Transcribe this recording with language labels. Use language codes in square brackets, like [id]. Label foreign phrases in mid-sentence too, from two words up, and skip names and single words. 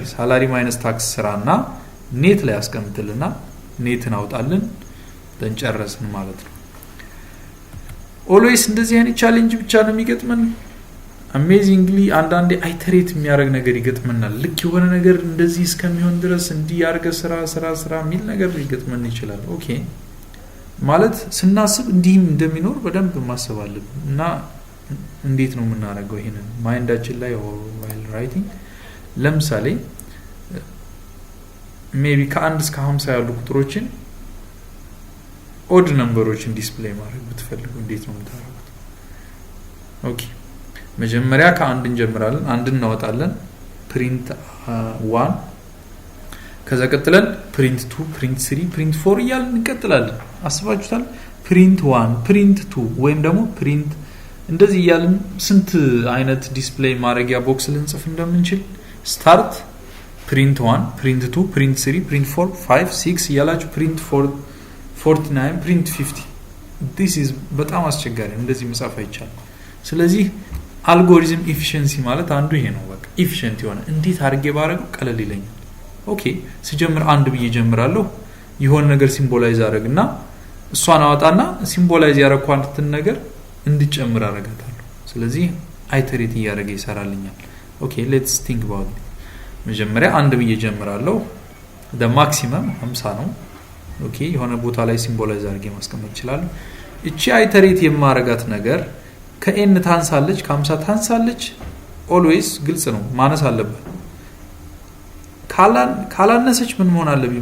[en] salary minus tax [am] ስራና ኔት ላይ አስቀምጥልና ኔትን አውጣልን ተንጨረስን ማለት ነው always እንደዚህ አይነት ቻሌንጅ ብቻ ነው የሚገጥመን amazingly አንዳንዴ አይተሬት የሚያደርግ ነገር ይገጥመናል ልክ የሆነ ነገር እንደዚህ እስከሚሆን ድረስ እንዲያርገ ስራ ሚል ነገር ይገጥመን ይችላል ኦኬ ማለት ስናስብ እንዲህም እንደሚኖር በደንብ ማሰብ አለብን እና እንዴት ነው የምናደርገው ይሄንን ማይንዳችን ላይ [en] while writing [am] ለምሳሌ maybe ከ1 እስከ 50 ያሉ ቁጥሮችን ኦድ ነምበሮችን ዲስፕሌይ ማድረግ ብትፈልጉ እንዴት ነው የምታደርጉት? ኦኬ መጀመሪያ ከአንድ እንጀምራለን። አንድ እናወጣለን [en] print 1 [am] ከዛ ቀጥለን [en] print 2 print 3 print 4 [am] እያልን እንቀጥላለን። አስባችሁታል? [en] print 1 print 2 [am] ወይም ደግሞ print እንደዚህ እያልን ስንት አይነት ዲስፕሌይ ማድረጊያ ቦክስ ልንጽፍ እንደምንችል [en] start print 1 print 2 print 3 print 4 5 6 [am] እያላችሁ [en] print 49 print 50 this is [am] በጣም አስቸጋሪ እንደዚህ መጻፍ አይቻልም። ስለዚህ አልጎሪዝም ኤፊሺየንሲ ማለት አንዱ ይሄ ነው። በቃ ኤፊሺየንት የሆነ እንዴት አድርጌ ባረገው ቀለል ይለኛል። ኦኬ ሲጀምር አንድ ብዬ ጀምራለሁ። የሆነ ነገር ሲምቦላይዝ አደረግና እሷን አወጣና ሲምቦላይዝ ያረኳንትን ነገር እንድጨምር አረጋታለሁ። ስለዚህ አይተሬት እያደረገ ይሰራልኛል። ኦኬ [en] let's think about [am] መጀመሪያ አንድ ብዬ ጀምራለሁ። [en] the maximum [am] 50 ነው። ኦኬ የሆነ ቦታ ላይ ሲምቦላይዝ አድርጌ ማስቀመጥ ይችላል። እቺ አይተሬት የማረጋት ነገር ከኤን ታንሳለች ከ50 ታንሳለች። ኦልዌይስ ግልጽ ነው ማነስ አለበት። ካላነሰች ምን መሆን አለብኝ?